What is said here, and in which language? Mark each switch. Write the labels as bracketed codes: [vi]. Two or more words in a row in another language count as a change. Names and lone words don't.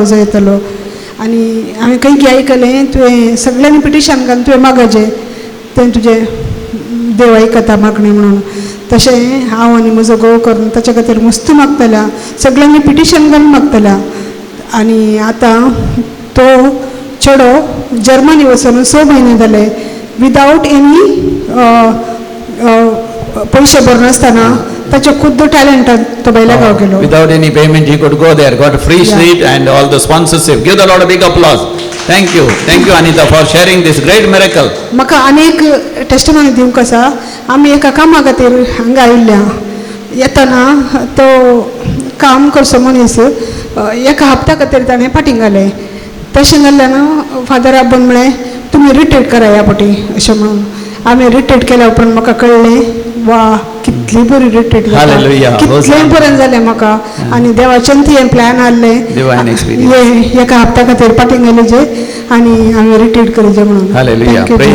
[kok] जाय येतलो आनी हांवें खंय आयकलें तुवें सगळ्यांनी पिटिशन घालून तुवें मागचें तें तुजें देव आयकता मागणें म्हणून तशें हांव आनी म्हजो घोव करून ताचे खातीर मस्त मागतल्या सगळ्यांनी पिटिशन घालून मागतल्या आनी आतां तो चेडो जर्मनी वचून 6 म्हयने जाले [en] without any [kok] पयशे भरनासतना ताचे खुद्द टॅलेंटान तो बेळगांव गेलो [en] without any payment he could go there, got a free seat and all the sponsorship. Give the Lord a big applause. Thank you Anita for sharing this great miracle. [kok] म्हाका आनीक टेस्टिमनी दिवंक आसा आमी एका कामा खातीर हांगा आयिल्ल्या येतना तो काम करचो मनीस एका हप्त्या खातीर ताणें फाटीं घालें. तशें जाल्ल्यान फादर आब्बन म्हळें तुमी रिट्रीट करा ह्या फाटी अशें म्हणून. हांवें रिट्रीट केल्या उपरांत म्हाका कळ्ळें वा कितली बरी रिट्रीट [en] Hallelujah. [kok] कितलें बरें जालें म्हाका. आनी देवाच्यान ती प्लॅन आहलें [en] Divine experience. [kok] एका हप्त्या खातीर फाटीं घालीचे आनी हांवें रिट्रीट करीचे म्हणून. [en] Hallelujah. Thank you,